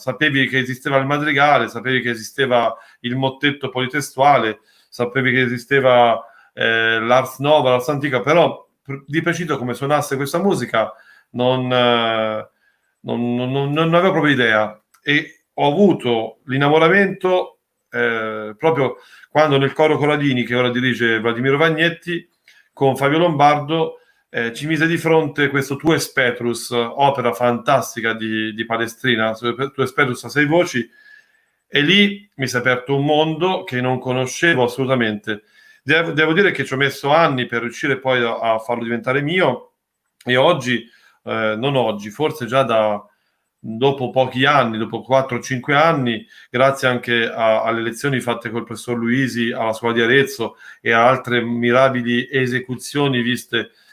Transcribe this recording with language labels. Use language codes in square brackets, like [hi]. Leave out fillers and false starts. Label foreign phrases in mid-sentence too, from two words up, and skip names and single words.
[it] Sapevi che esisteva il madrigale, sapevi che esisteva il mottetto politestuale, sapevi che esisteva l'Ars Nova, l'Ars Antica, però di preciso come suonasse questa musica non avevo proprio idea, e ho avuto l'innamoramento proprio quando nel coro Corradini, che ora dirige Vladimiro Vagnetti, con Fabio Lombardo ci mise di fronte questo Tu es Petrus, opera fantastica di Palestrina, Tu es Petrus a 6 voci, e lì mi si è aperto un mondo che non conoscevo assolutamente. Devo dire che ci ho messo anni per riuscire poi a farlo diventare mio, e oggi, non oggi, forse già dopo pochi anni, dopo 4-5 anni, grazie anche alle lezioni fatte col professor Luisi alla scuola di Arezzo e a altre mirabili esecuzioni viste